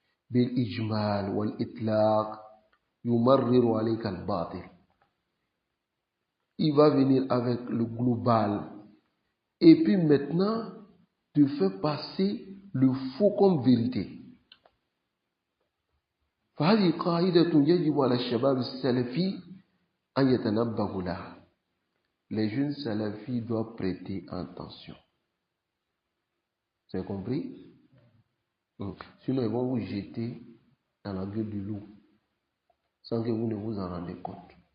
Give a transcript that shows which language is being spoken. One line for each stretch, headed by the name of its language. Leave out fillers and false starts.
Arabic: Bil ijmal wal itlaq yumarriru alayka al-batil.
French: Il va venir avec le global. Et puis maintenant, te faire passer le faux comme vérité.
Arabic: فهذه قاعدة يجب على الشباب السلفي أن يتنبهوا لها.
French: Les jeunes salafis doivent prêter attention. Vous avez compris? Sinon, ils vont vous jeter dans la gueule du loup sans que vous ne vous en rendez compte.